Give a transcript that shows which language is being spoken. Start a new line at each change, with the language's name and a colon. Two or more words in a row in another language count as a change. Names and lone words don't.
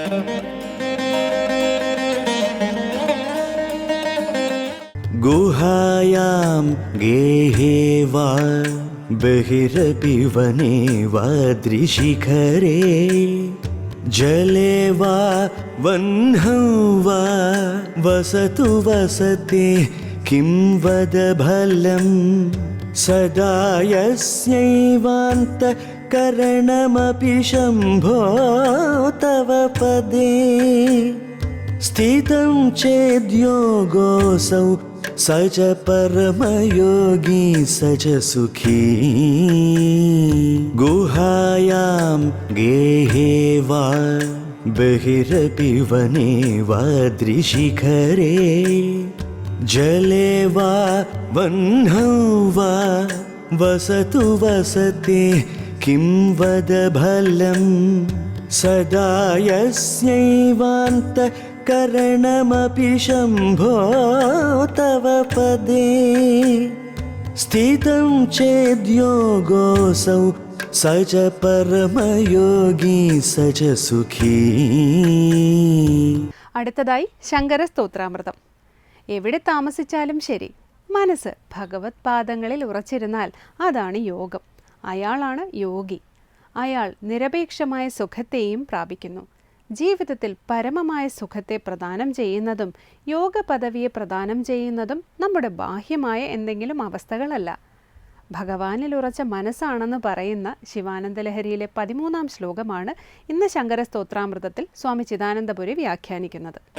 Sanskrit: गुहायां गेहे वा बहिरपि वने वा द्रिशिखरे जले वा वह्नौ वा वसतु वसते किं वद फलं सदा यस्यैवान्तःकरणमपि शम्भो तव पदे स्थितं चेद्योगोऽसौ स च परमयोगी स च सुखी गुहायां गेहे वा बहिरपि वने वाद्रिशिखरे जले वा वह्नौ वा वसतु वसते किं वद फलं सदा यस्यैवान्तःकरणमपि शम्भो तव पदे स्थितं चेद्योगोऽसौ स च परमयोगी स च सुखी.
Malayalam: അടുത്തതായി ശങ്കര സ്തോത്രാമൃതം. എവിടെ താമസിച്ചാലും ശരി, മനസ്സ് ഭഗവത് പാദങ്ങളിൽ ഉറച്ചിരുന്നാൽ അതാണ് യോഗം. അയാളാണ് യോഗി. അയാൾ നിരപേക്ഷമായ സുഖത്തെയും പ്രാപിക്കുന്നു. ജീവിതത്തിൽ പരമമായ സുഖത്തെ പ്രദാനം ചെയ്യുന്നതും യോഗ പദവിയെ പ്രദാനം ചെയ്യുന്നതും നമ്മുടെ ബാഹ്യമായ എന്തെങ്കിലും അവസ്ഥകളല്ല, ഭഗവാനിൽ ഉറച്ച മനസ്സാണെന്ന് പറയുന്ന ശിവാനന്ദലഹരിയിലെ 13-ാം ശ്ലോകമാണ് ഇന്ന് ശങ്കര സ്തോത്രാമൃതത്തിൽ സ്വാമി ചിദാനന്ദപുരി വ്യാഖ്യാനിക്കുന്നത്.